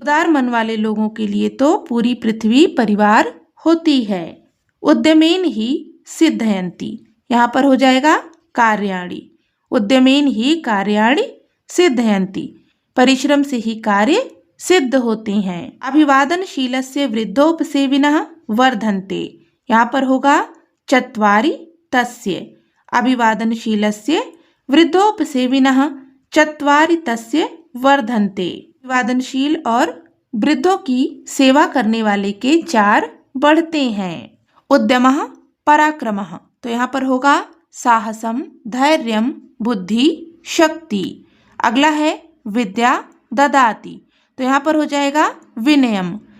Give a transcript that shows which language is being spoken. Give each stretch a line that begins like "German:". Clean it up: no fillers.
Hindi: उदार मन वाले लोगों के लिए तो पूरी पृथ्वी परिवार होती है।
Sanskrit: उद्यमेन ही सिद्धयन्ति।
Hindi: यहाँ पर हो जाएगा कार्याणि।
Sanskrit: उद्यमेन ही कार्याणि सिद्धयन्ति।
Hindi: परिश्रम से ही कार्य सिद्ध होते हैं।
Sanskrit: अभिवादनशीलस्य वृद्धोपसेविनः वर्धन्ते।
Hindi: यहाँ पर होगा चत्वारि तस्य।
Sanskrit: अभिवादनशीलस्य वृद्धोपसेविनः चत्वारि तस्य वर्धन्ते।
Hindi: अभिवादनशील और वृद्धों की सेवा करने वाले के 4 बढ़ते हैं।
Sanskrit: उद्यमः पराक्रमः।
Hindi: तो यहाँ पर होगा साहसम, धैर्यम, बुद्धि, शक्ति। अगला है
Sanskrit: विद्या ददाति।
Hindi: तो यहाँ पर हो जाएगा विनयम।